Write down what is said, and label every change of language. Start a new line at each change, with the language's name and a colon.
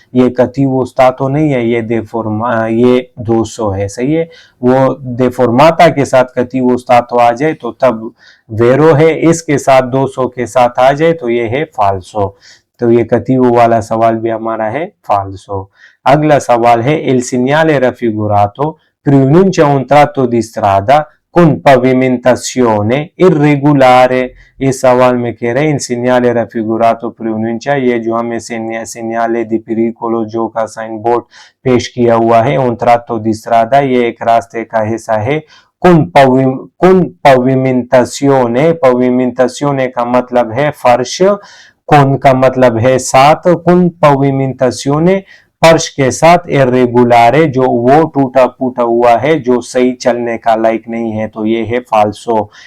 Hindi: ये cattivo stato नहीं है, ये 200 है, सही है। वो deformata के साथ cattivo stato आ जाए तो तब वेरो है, इसके साथ 200 के साथ आ जाए तो ये है फाल्सो। तो ये cattivo वाला सवाल भी हमारा है फाल्सो। अगला सवाल है
Italian: il segnale raffigurato pronuncia un tratto di strada con pavimentazione irregolare।
Hindi: इस सवाल में कह रहे हैं
Italian: il segnale raffigurato pronuncia,
Hindi: ये जो हमें segnale di pericolo जो का साइन बोर्ड पेश किया हुआ है
Italian: un tratto di strada,
Hindi: ये एक रास्ते का हिस्सा है। con pavimentazione का मतलब है फर्श, con का मतलब है साथ, con pavimentazione फर्श के साथ, irregolare जो वो टूटा फूटा हुआ है जो सही चलने का लायक नहीं है, तो ये है फाल्सो।